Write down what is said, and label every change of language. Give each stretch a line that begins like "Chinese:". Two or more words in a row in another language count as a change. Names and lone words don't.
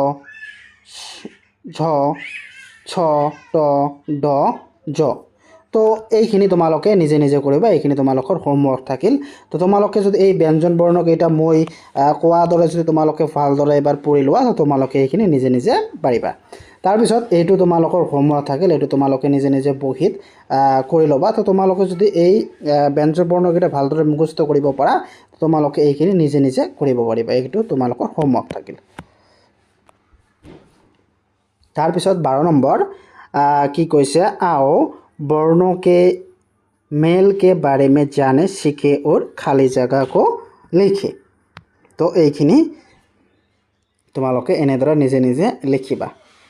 Assamese: ঝ ছ ট ড জ তো এইখিনি তোমালোকে নিজে নিজে কৰিবা এইখিনি তোমালোকৰ হোমৱৰ্ক থাকিল তো তোমালোকে যদি এই ব্যঞ্জন বৰ্ণকেইটা মই কোৱাৰ দৰে যদি তোমালোকে ভালদৰে এবাৰ পঢ়ি লোৱা তো তোমালোকে এইখিনি নিজে নিজে পাৰিবা তাৰপিছত এইটো তোমালোকৰ হোমৱৰ্ক থাকিল এইটো তোমালোকে নিজে নিজে বহিত কৰি ল'বা তো তোমালোকে যদি এই ব্যঞ্জন বৰ্ণকেইটা ভালদৰে মুখস্থ কৰিব পাৰা তোমালোকে এইখিনি নিজে নিজে কৰিব পাৰিবা এইটো তোমালোকৰ হোমৱৰ্ক থাকিল তাৰপিছত 12 নম্বৰ কি কৈছে
Hindi: आओ वर्णों के मेल के बारे में जाने सीखे और खाली जगह को लिखे तो
Assamese: এইখিনি তোমালোকে এনেদৰে নিজে নিজে লিখিবা